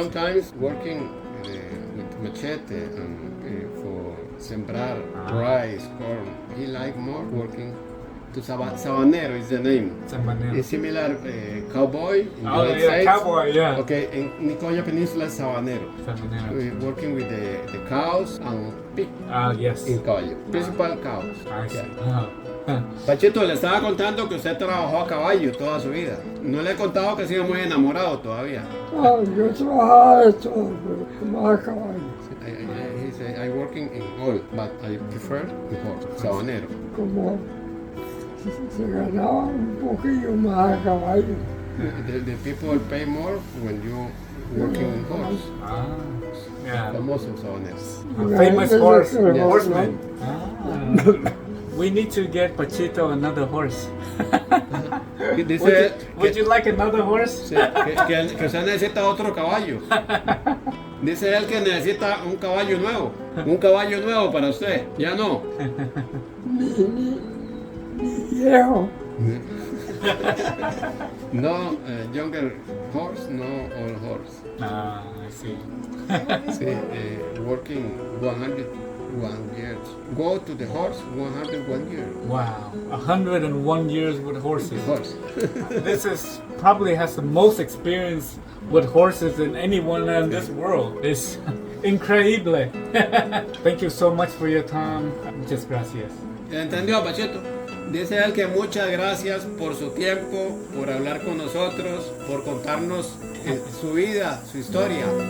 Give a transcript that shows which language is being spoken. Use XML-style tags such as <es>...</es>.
<en>Sometimes working with machete and for sembrar rice, corn. He like more working to sabanero is the name.</en> <es>Sabanero.</es> <en>It's similar cowboy in Oh, United yeah, States. cowboy, yeah. Okay, in Nicoya Peninsula, sabanero.</en> <es>Sabanero.</es> <en>We working with the cows and pig Ah, yes. in caballo. Principal cows. I see. Yeah. Oh.</en> <es>Pachito, le estaba contando que usted trabajó a caballo toda su vida. No le he contado que sigue muy enamorado todavía. Ah, yo trabajaba de todo, pero más a caballo.</es> <en>He said, I working in all, but I prefer the horse, sabanero.</en> <es>Como se ganaba un poquillo más a caballo.</es> <en>The people pay more when you working in horse. Ah, yeah.</en> <es>Famoso sabaneros.</es> <en>A famous horse, Yeah. horseman. Ah. We need to get Panchito another horse.</en> <es>Dice</es> <en>Would you like another horse?</en> <es>que usted necesita otro caballo. Dice él que necesita un caballo nuevo. Un caballo nuevo para usted. Ya no. Ni viejo.</es> <en>No younger horse, no old horse. Ah, I see. Sí, working 101 years. Go to the horse 101 years. Wow, 101 years with horses. Horse. This is probably has the most experience with horses than anyone in this world. It's increíble. Thank you so much for your time.</en> <es>Muchas gracias. ¿Entendió, Pachito? Dice él que muchas gracias por su tiempo, por hablar con nosotros, por contarnos su vida, su historia.</es>